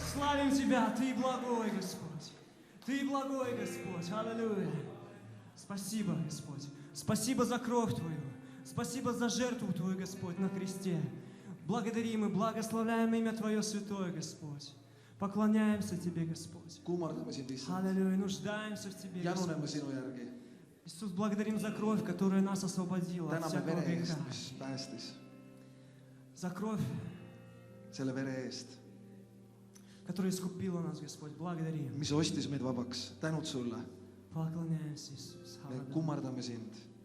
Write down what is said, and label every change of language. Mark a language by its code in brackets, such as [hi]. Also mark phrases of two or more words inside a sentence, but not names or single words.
[ru] хвалим Тебя, Ты благой, Господь. Ты благой, Господь. Аллилуйя. Спасибо, Господь. Спасибо за кровь Твою. Спасибо за жертву Твою, Господь, на кресте. Благодарим и благословляем имя Твое святое, Господь. Поклоняемся Тебе, Господь. [et] kummardame sind lihtsalt , [ru] Аллилуйя. Нуждаемся в Тебе, [et] januneme [ru] Господь. [et] sinu järgi . [ru] Иисус, благодарим за кровь, которая нас освободила от [et] täname [ru] всякого [et] vere [ru] греха. [et] eest , mis päästis , [ru] За кровь, [et] selle vere eest , [ru] которая искупила нас, Господь. Благодарим. [et] mis ostis meid vabaks . tänud sulle , [ru] Поклоняемся, Иисус. [et] me [ru] Аллилуйя. [et] kummardame sind .